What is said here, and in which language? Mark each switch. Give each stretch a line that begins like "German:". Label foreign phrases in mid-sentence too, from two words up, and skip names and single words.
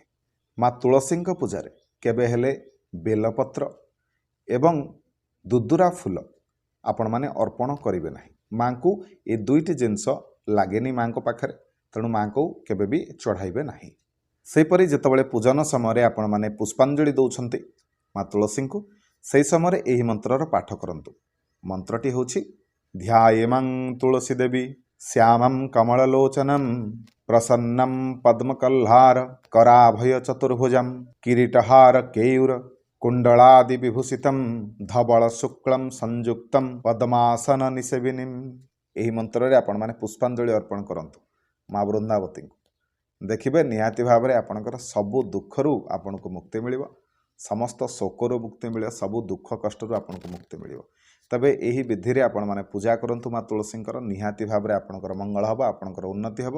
Odia: ମାଁ ତୁଳସୀ ପୂଜା ରେ କେବେ ହେଲେ ବେଲପତ୍ର ଏବଂ ଦୁଦୁରା ଫୁଲ ଆପଣ ମାନେ ଅର୍ପଣ କରିବେ ନାହିଁ। ମାଁ କୁ ଏ ଦୁଇଟି ଜିନିଷ ଲାଗେନି ମାଁ ଙ୍କ ପାଖରେ, ତେଣୁ ମାଁ କୁ କେବେ ବି ଚଢ଼ାଇବେ ନାହିଁ। ସେହିପରି ଯେତେବେଳେ ପୂଜନ ସମୟ ଆପଣ ମାନେ ପୁଷ୍ପାଞ୍ଜଳି ଦଉଛନ୍ତି ମାଁ ତୁଳସୀ କୁ ସେହି ସମୟ ଏହି ମନ୍ତ୍ରର ପାଠ କରନ୍ତୁ। ମନ୍ତ୍ରଟି ହେଉଛି
Sanskrit: ध्यायेमं तुलसी देवी श्यामं कमललोचनं प्रसन्नं पद्मकल्हार कराभय चतुर्भुजं किरीटहार केयूर कुंडलादि विभूषितं धवल शुक्लं संयुक्तं पद्मासन निसेविनीं।
Odia: ଏହି ମନ୍ତ୍ର ରେ ଆପଣ ମାନେ ପୁଷ୍ପାଞ୍ଜଳି ଅର୍ପଣ କରନ୍ତୁ ମାଁ ବୃନ୍ଦାବତୀ କୁ। ଦେଖିବେ ନିହାତି ଭାବ ରେ ଆପଣଙ୍କର ସବୁ ଦୁଃଖରୁ ଆପଣଙ୍କୁ ମୁକ୍ତି ମିଳିବ, ସମସ୍ତ ଶୋକରୁ ମୁକ୍ତି ମିଳେ, ସବୁ ଦୁଃଖ କଷ୍ଟରୁ ଆପଣଙ୍କୁ ମୁକ୍ତି ମିଳିବ। ତେବେ ଏହି ବିଧି ରେ ଆପଣ ମାନେ ପୂଜା କରନ୍ତୁ ମାଁ ତୁଳସୀଙ୍କର ନିହାତି ଭାବ ରେ ଆପଣଙ୍କର ମଙ୍ଗଳ ହେବ, ଆପଣଙ୍କର ଉନ୍ନତି ହେବ।